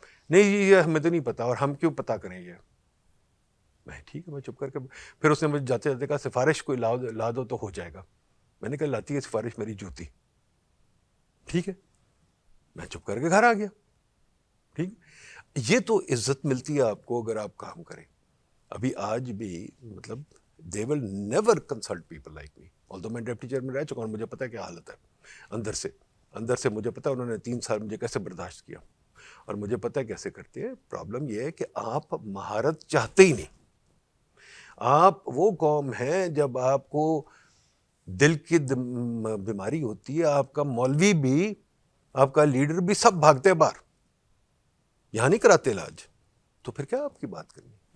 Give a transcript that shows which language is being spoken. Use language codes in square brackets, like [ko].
[ur] نہیں جی یہ ہمیں تو نہیں پتا, اور ہم کیوں پتا کریں یہ. میں ٹھیک ہے, میں چپ کر کے. پھر اس نے مجھے جاتے جاتے کہا سفارش کوئی لا دو تو ہو جائے گا. میں نے کہا لاتی ہے سفارش میری جوتی. ٹھیک ہے, میں چپ کر کے گھر آ گیا. ٹھیک, یہ تو عزت ملتی ہے آپ کو اگر آپ کام کریں. ابھی آج بھی مطلب [en] they will never consult people like me. [ur] although میں ڈپٹی چیئرمین رہ چکا ہوں, مجھے پتا ہے کیا حالت ہے اندر سے مجھے پتا ہے انہوں نے 3 سال مجھے کیسے برداشت کیا, اور مجھے پتا ہے کیسے کرتے ہیں. پرابلم یہ ہے کہ آپ مہارت چاہتے ہی نہیں. آپ وہ قوم ہے جب آپ کو دل کی بیماری ہوتی ہے, آپ کا مولوی بھی, آپ کا لیڈر بھی, سب بھاگتے باہر, یہاں نہیں کراتے علاج, تو پھر کیا آپ کی بات کرنی.